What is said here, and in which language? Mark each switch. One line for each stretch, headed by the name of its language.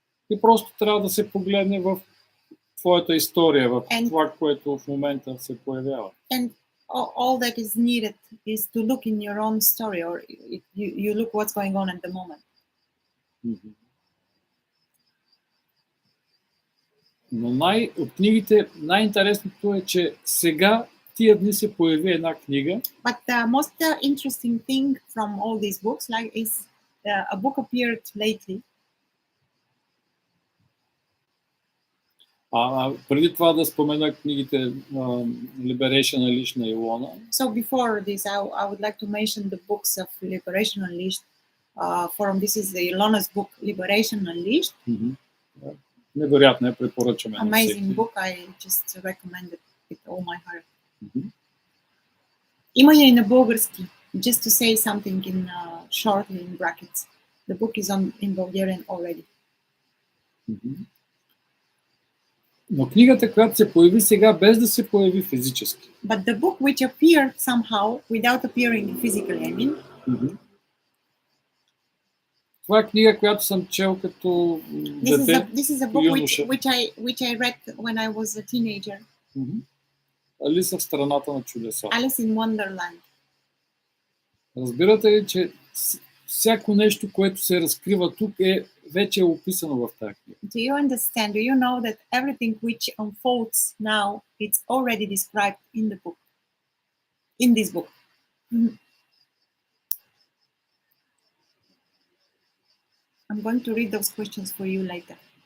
Bulgarian: И просто трябва да се погледне в твоята история, в това, което в момента се появява.
English: And all that is needed is to look in your own story, or you look what's going on at the moment. Мгм.
Bulgarian: Но от книгите най-интересното е, че сега тия дни се появи една книга,
English: But the most interesting thing from all these books, like, is a book appeared lately.
Bulgarian: преди това да спомена книгите Liberation Unleashed на Илона.
English: So before this, I would like to mention the books of Liberation Unleashed. From this is the Ilona's book, Liberation Unleashed.
Bulgarian: Невероятно, препоръчваме на
English: Amazing
Bulgarian: всеки.
English: book. I just recommend it with all my heart. Мгм.
Bulgarian: Има я и на български.
English: Just to say something in shortly in brackets. The book is in Bulgarian already. Мгм.
Bulgarian: Но книгата, която се появи сега, без да се появи физически.
English: But the book which appeared somehow without appearing physically, I mean, Мгм.
Bulgarian: Това е книга, която съм чел като дете.
English: this is a book
Bulgarian: юноша.
English: which I read when I was a teenager. Мгм.
Bulgarian: Алиса в страната на чудеса.
English: Alice in Wonderland.
Bulgarian: Разбирате ли, че всяко нещо, което се разкрива тук, вече е описано в тази книга.
English: Do you understand? Do you know that everything which unfolds now, it's already described in the book, in this book? I'm going to read those questions for you later